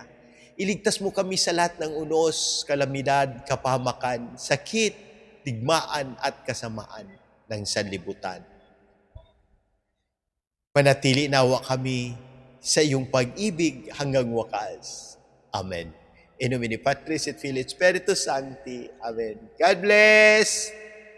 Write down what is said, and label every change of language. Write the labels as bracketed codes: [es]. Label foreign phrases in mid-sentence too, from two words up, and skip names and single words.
[tl] Iligtas mo kami sa lahat ng unos, kalamidad, kapahamakan, sakit, digmaan at kasamaan ng sanlibutan. Manatili nawa kami sa iyong pag-ibig hanggang wakas. Amen. [la] In nomine Patris et Filii et Spiritus Sancti. [en] Amen. God bless!